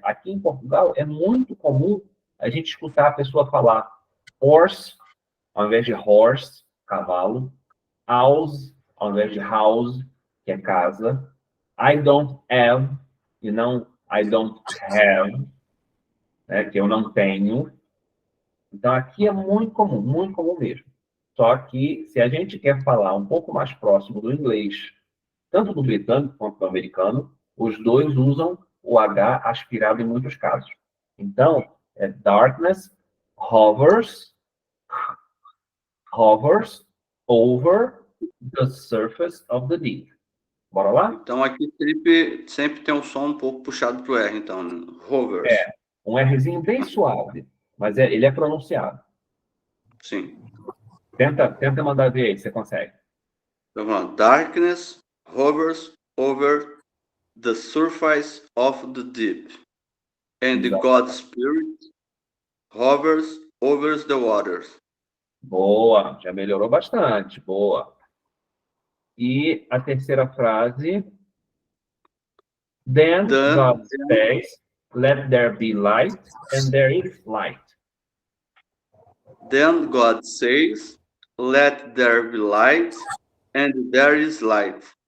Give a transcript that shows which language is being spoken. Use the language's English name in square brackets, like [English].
[Portuguese] Aqui em Portugal, é muito comum a gente escutar a pessoa falar horse, ao invés de horse, cavalo, house, ao invés de house, que é casa, [English] I don't have, [Portuguese] e não I don't have, né, que eu não tenho. Então, aqui é muito comum mesmo. Só que, se a gente quer falar um pouco mais próximo do inglês, tanto do britânico quanto do americano, os dois usam o H aspirado em muitos casos. Então, [English] darkness hovers over the surface of the deep. [Portuguese] Bora lá? Então aqui sempre tem um som um pouco puxado pro R, então, né? [English] Hovers. [Portuguese] Um Rzinho bem suave, mas ele é pronunciado. Sim. Tenta mandar ver aí, você consegue. Então vamos lá. [English] Darkness hovers over the surface of the deep, and [Portuguese] Exato. [English] God's Spirit hovers over the waters. [Portuguese] Boa, já melhorou bastante, boa. E a terceira frase. [English] Then God says, let there be light, and there is light. Then God says, let there be light, and there is light.